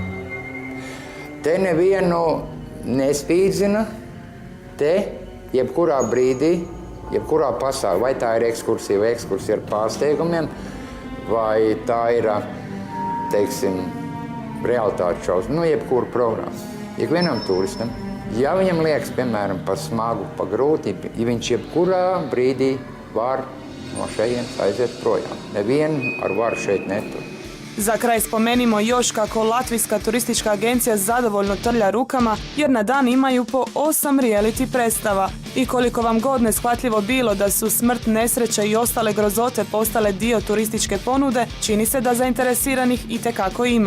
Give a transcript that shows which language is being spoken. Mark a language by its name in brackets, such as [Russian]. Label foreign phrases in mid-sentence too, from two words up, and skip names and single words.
[Latvian] Te nevienu nespīdzina, te jebkurā brīdī, jebkurā pasaulē, vai tā ir ekskursija vai ekskursija ar pārsteigumiem, vai tā ir, teiksim, realitātes šovs, nu jebkuru programmu. Ikvienam turistam, ja viņam liekas, piemēram, par smagu, par grūti, ja viņš jebkurā brīdī var no šejienes aiziet projām. Nevienu ar varu šeit netur. [Croatian] Za kraj spomenimo još kako Latvijska turistička agencija zadovoljno trlja rukama jer na dan imaju po 8 reality predstava. I koliko vam god neshvatljivo bilo da su smrt, nesreće i ostale grozote postale dio turističke ponude, čini se da zainteresiranih itekako ima.